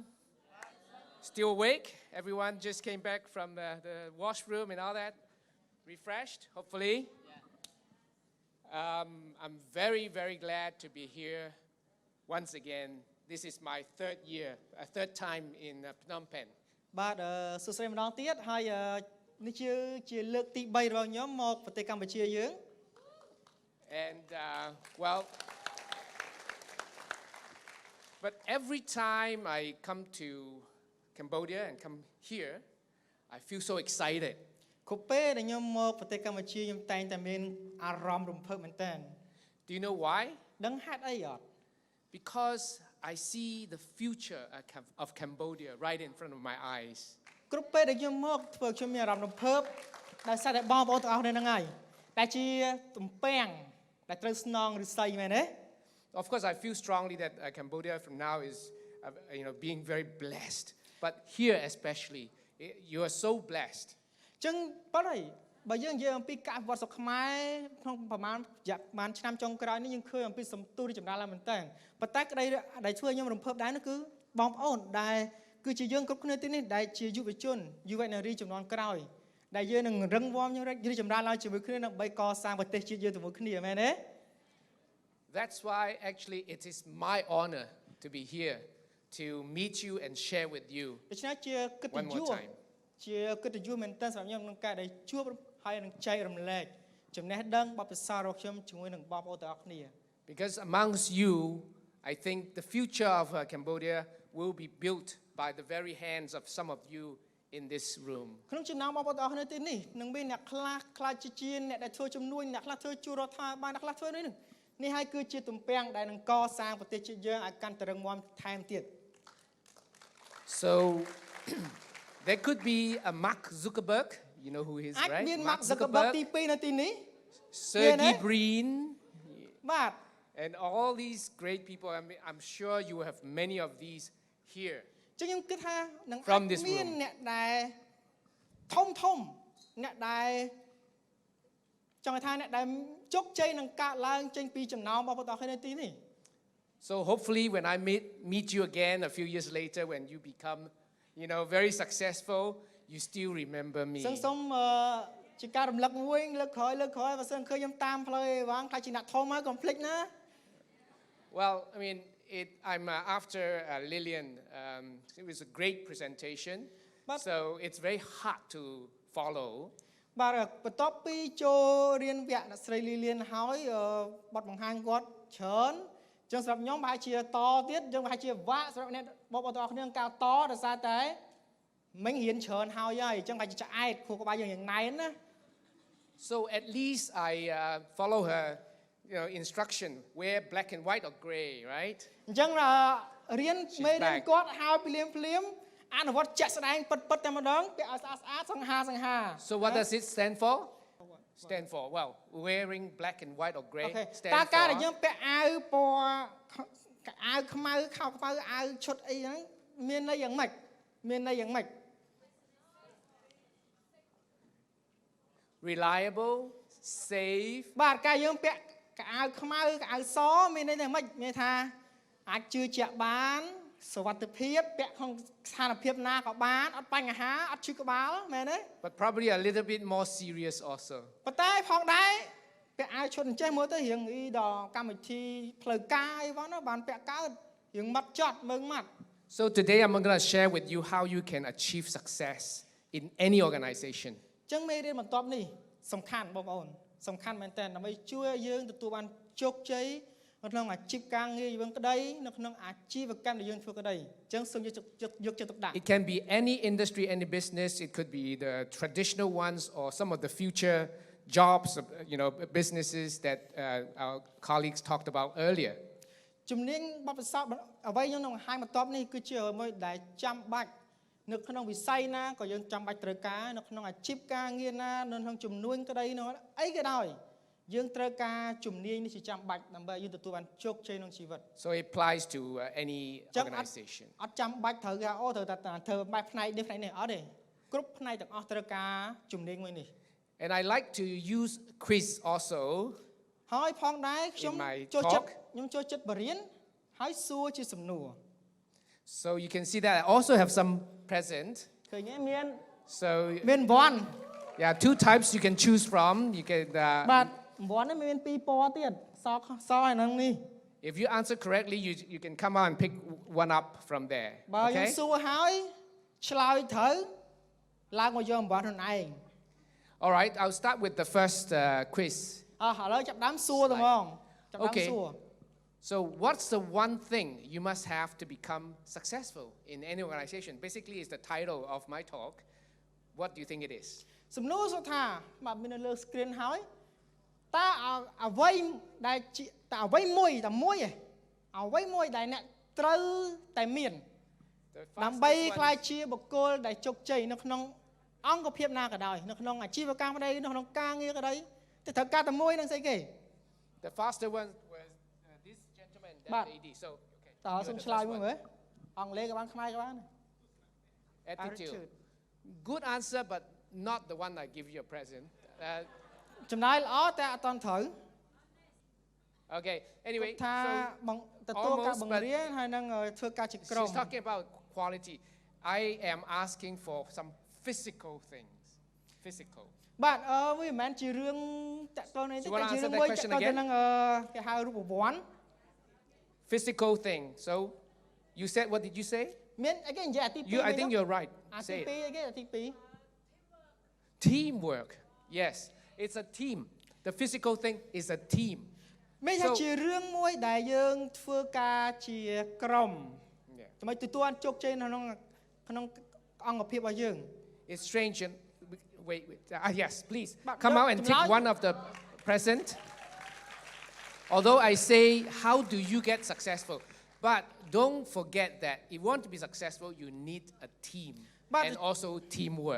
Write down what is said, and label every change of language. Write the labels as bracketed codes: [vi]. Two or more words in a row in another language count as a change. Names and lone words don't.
[en] Still awake? Everyone just came back from the washroom and all that? Refreshed, hopefully? I'm very, very glad to be here once again. This is my third time in Phnom Penh. [km] បាទសួស្តីម្ដងទៀតហើយនេះជាលើកទី3របស់ខ្ញុំមកប្រទេសកម្ពុជាយើង [en] And well, but every time I come to Cambodia and come here, I feel so excited. [km] គ្រប់ពេលដែលខ្ញុំមកប្រទេសកម្ពុជាខ្ញុំតែងតែមានអារម្មណ៍រំភើបមែនតើ [en] Do you know why? [km] ដឹងហេតុអីអត់ [en] Because I see the future of Cambodia right in front of my eyes. [km] គ្រប់ពេលដែលខ្ញុំមកធ្វើខ្ញុំមានអារម្មណ៍រំភើបដោយសារតែបងប្អូនទាំងអស់គ្នាហ្នឹងហើយតែជាទំពាំងដែលត្រូវស្នងឫស្សីមែនទេ [en] Of course, I feel strongly that Cambodia from now is, being very blessed. But here especially, you are so blessed. [km] ចឹងប៉ុន្តែបើយើងនិយាយអំពីការវិវត្តស្រុកខ្មែរក្នុងប្រហែលឆ្នាំចុងក្រោយនេះយើងឃើញអំពីសំទូរីចម្រើនឡើងមែនតើប៉ុន្តែក្តីដែលធ្វើខ្ញុំរំភើបដែរនោះគឺបងប្អូនដែលគឺជាយើងគ្រប់គ្នាទីនេះដែលជាយុវជនយុវនារីជំនាន់ក្រោយដែលយើងនឹងរឹងមាំរីកចម្រើនឡើងជាមួយគ្នាដើម្បីកសាងប្រទេសជាតិយើងជាមួយគ្នាមែនទេ [en] That's why actually it is my honor to be here to meet you and share with you. [km] ដូច្នេះជាកិត្តិយសជាកិត្តិយសមែនតើសម្រាប់ខ្ញុំក្នុងការដែលជួបហើយនឹងចែករំលែកចំណេះដឹងបទពិសោធន៍របស់ខ្ញុំជាមួយនឹងបងប្អូនទាំងអស់គ្នា [en] Because amongst you, I think the future of Cambodia will be built by the very hands of some of you in this room. [km] ក្នុងចំណោមបងប្អូនទាំងអស់គ្នាទីនេះនឹងមានអ្នកខ្លះខ្លាចជាអ្នកដែលធ្វើជំនួយអ្នកខ្លះធ្វើជួររដ្ឋាភិបាលអ្នកខ្លះធ្វើនេះហើយគឺជាទំពាំងដែលនឹងកសាងប្រទេសជាតិយើងឲ្យកាន់តែរឹងមាំថែមទៀត [en] So there could be a Mark Zuckerberg, you know who he is, right? [km] អាចមាន Mark Zuckerberg ទី2នៅទីនេះ [en] Sergey Brin [km] បាទ [en] and all these great people. I'm sure you have many of these here. [km] ចឹងខ្ញុំគិតថានឹងមានអ្នកដែលធំអ្នកដែលចង់ថាអ្នកដែលជោគជ័យនឹងកើតឡើងចេញពីចំណោមបងប្អូនទាំងអស់គ្នាទីនេះ [en] So hopefully when I meet you again a few years later when you become, very successful, you still remember me. [km] សូមជាការរំលឹកមួយលើកក្រោយបើសិនឃើញខ្ញុំតាមផ្លូវវ៉ាងខ្លាចជាអ្នកធំហើយកុំភ្លេចណា [en] Well, I'm after Lillian. It was a great presentation. So it's very hard to follow. [km] បាទបន្ទាប់ពីចូលរៀនវគ្គអ្នកស្រី Lillian ហើយបទបង្ហាញគាត់ច្រើនចឹងសម្រាប់ខ្ញុំប្រហែលជាតទៀតយើងប្រហែលជាវាក់សម្រាប់អ្នកបងប្អូនទាំងអស់គ្នាការតដោយសារតែមិញរៀនច្រើនហើយចឹងប្រហែលជាឆ្អែតខួរក្បាលយើងយ៉ាងណែនណា [en] So at least I follow her instruction wear black and white or gray, right? [km] អញ្ចឹងរៀនមេរៀនគាត់ហើយភ្លាមអនុវត្តជាក់ស្ដែងពិតតែម្ដងពាក់ឲ្យស្អាតសង្ហា [en] So what does it stand for? Stand for well, wearing black and white or gray stand for [km] តើការដែលយើងពាក់អាវពណ៌អាវខ្មៅខោខ្មៅអាវឈុតអីហ្នឹងមានន័យយ៉ាងម៉េច [en] Reliable, safe [km] បាទការយើងពាក់អាវខ្មៅអាវសមានន័យយ៉ាងម៉េចមានថាអាចជឿជាក់បានសុវត្ថិភាពពាក់ក្នុងស្ថានភាពណាក៏បានអត់បញ្ហាអត់ឈឺក្បាលមែនទេ [en] But probably a little bit more serious also [km] ប៉ុន្តែផងដែរពាក់អាវឈុតអញ្ចេះមើលទៅរៀងដល់កម្មវិធីផ្លូវការអីផងណាបានពាក់កើតរៀងម៉ត់ចត់មើងម៉ាត់ [en] So today I'm going to share with you how you can achieve success in any organization [km] អញ្ចឹងមេរៀនបន្ទាប់នេះសំខាន់បងប្អូនសំខាន់មែនតើដើម្បីជួយយើងទទួលបានជោគជ័យនៅក្នុងអាជីពការងារយើងក្តីនៅក្នុងអាជីវកម្មដែលយើងធ្វើក្តីអញ្ចឹងសូមយកចិត្តទុកដាក់ [en] It can be any industry, any business. It could be the traditional ones or some of the future jobs, businesses that our colleagues talked about earlier. [km] ជំនាញបទពិសោធន៍អ្វីខ្ញុំនឹងបង្ហាញបន្ទាប់នេះគឺជាអ្វីដែលចាំបាច់នៅក្នុងវិស័យណាក៏យើងចាំបាច់ត្រូវការនៅក្នុងអាជីពការងារណានៅក្នុងជំនួយក្តីនោះអីក៏ដោយយើងត្រូវការជំនាញនេះជាចាំបាច់ដើម្បីយើងទទួលបានជោគជ័យក្នុងជីវិត [en] So it applies to any organization [km] អត់ចាំបាច់ត្រូវថាត្រូវតែធ្វើបែបផ្នែកនេះអត់ទេគ្រប់ផ្នែកទាំងអស់ត្រូវការជំនាញមួយនេះ [en] And I like to use quiz also [km] ហើយផងដែរខ្ញុំចូលចិត្តបរៀនហើយសួរជាសំណួរ [en] So you can see that I also have some present. [km] ឃើញទេមាន [en] So [km] មានវ៉ាន់ [en] yeah, two types you can choose from. You can [km] បាទវ៉ាន់នេះមានពីរពណ៌ទៀតសហើយនឹងនេះ [en] if you answer correctly, you can come out and pick one up from there. [km] បើយើង [en] Okay? [km] សួរហើយឆ្លើយត្រូវឡើងមកយកអំបត្តិខ្លួនឯង [en] All right, I'll start with the first quiz. [km] ឥឡូវចាប់ដើមសួរទៅហ្មងចាប់ដើម [en] Okay. [km] សួរ [en] So what's the one thing you must have to become successful in any organization? Basically, it's the title of my talk. What do you think it is? [km] សំណួរសួរថាបាទមាននៅលើ screen ហើយតើអ្វីដែលតើអ្វីមួយតែមួយឯងអ្វីមួយដែលអ្នកត្រូវតែមាន [en] The [km] ដើម្បី [en] fastest [km] ខ្លាយ [en] one, [km] ជាបុគ្គលដែលជោគជ័យនៅក្នុងអង្គភាពណាក៏ដោយនៅក្នុងអាជីវកម្មក្តីនៅក្នុងការងារក្តីតែត្រូវការតែមួយនឹងស្អីគេ [en] the faster one was this gentleman, that But- lady. So, okay. [km] តើ [en] you សូ are ម the [km] ឆ្លើយ [en] first [km] មួយ [en] one. [km] មើលអង់គ្លេសក៏បានខ្មែរក៏បាន [en] Attitude. Good answer, but not the one I give you a present. [km] ចំណាយល្អតែអត់តន់ត្រូវ [en] Okay. Anyway, [km] ថា [en] so [km] បងទទួលការ [en] almost, [km] បង្រៀនហើយនឹងធ្វើការជាក្រុម [en] she's talking about quality. I am asking for some physical things. Physical. [km] បាទវាមិនមែនជារឿងតាក់ទងនេះទេ [en] So you wanna [km] តែជា [en] answer [km] រឿង [en] that [km] មួយ [en] question [km] តាក់ទងទៅ [en] again? [km] នឹងគេហៅរូបវ័ន្ត [en] Physical thing. So, you said, what did you say? [km] មានអីគេនិយាយអាទី2 [en] I think you're right. [km] អាទី [en] Say it. [km] 2 អីគេអាទី [en] Teamwork. Yes, it's a team. The physical thing is a team. [km] 2 មានថា [en] So- [km] ជារឿងមួយដែលយើងធ្វើការជាក្រុម [en] Yeah. [km] ដើម្បីទទួលបានជោគជ័យនៅក្នុងអង្គភាពរបស់យើង [en] It's strange. Wait. Yes, please. But Come no, out and take tomorrow- one of the present. Although I say, how do you get successful? But don't forget that if you want to be successful, you need a team. But and the- also teamwork.